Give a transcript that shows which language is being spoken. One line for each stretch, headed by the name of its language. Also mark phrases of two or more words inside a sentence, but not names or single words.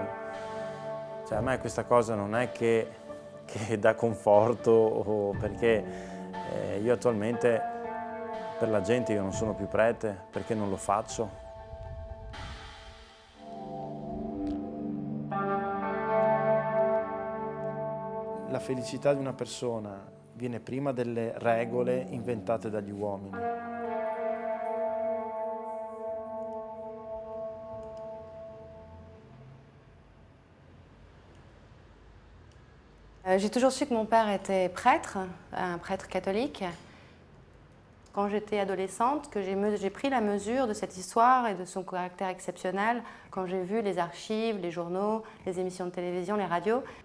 Italian: Cioè a me questa cosa non è che dà conforto, perché io attualmente per la gente io non sono più prete perché non lo faccio. La felicità di una persona viene prima delle regole inventate dagli uomini.
French: J'ai toujours su que mon père était prêtre, un prêtre catholique. Quand j'étais adolescente, que j'ai pris la mesure de cette histoire et de son caractère exceptionnel quand j'ai vu les archives, les journaux, les émissions de télévision, les radios.